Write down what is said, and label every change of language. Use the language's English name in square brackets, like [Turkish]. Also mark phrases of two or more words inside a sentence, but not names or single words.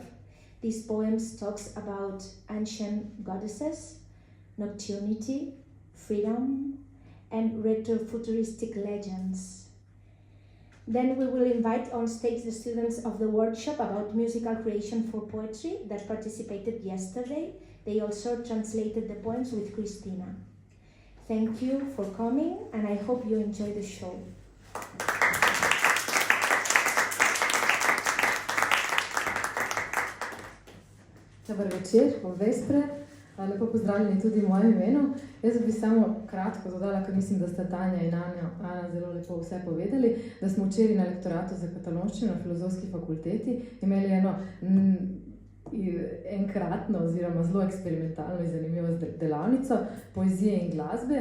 [English] These poems talks about ancient goddesses, nocturnity, freedom, and retrofuturistic legends. Then we will invite on stage the students of the workshop about musical creation for poetry that participated yesterday. They also translated the poems with Cristina. Thank you for coming, and I hope you enjoy the show. [Slovenian] Dober večer, [Catalan] bon vespre. [Slovenian] Lepo pozdravljeni tudi v mojem imenu. Jaz bi samo kratko dodala, ker mislim, da sta Tanja in Ana zelo lepo vse povedali, da smo včeraj na lektoratu za katalonščino na Filozofski fakulteti imeli eno enkratno oziroma zelo eksperimentalno in zanimivo delavnico poezije in glasbe.